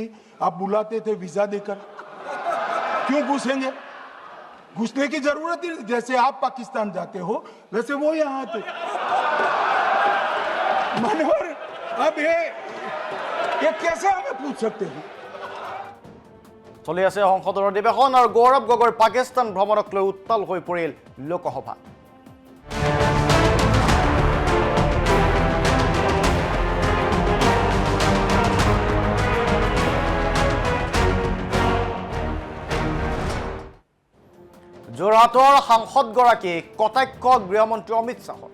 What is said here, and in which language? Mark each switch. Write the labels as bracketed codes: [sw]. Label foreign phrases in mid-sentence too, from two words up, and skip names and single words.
[hi] आप बुलाते थे वीजा देकर, क्यों घुसेंगे? घुसने की जरूरत ही नहीं। जैसे आप पाकिस्तान जाते हो वैसे वो यहाँ आते। मनोहर, अब ये कैसे हमें पूछ सकते हैं? [as] চলি আছে সংসদৰ অধিৱেশন আৰু গৌৰৱ গগৈৰ পাকিস্তান ভ্ৰমণক লৈ উত্তাল হৈ পৰিল লোকসভা। যোৰহাটৰ সাংসদগৰাকী কটাক্ষ গৃহমন্ত্ৰী অমিত শ্বাহৰ।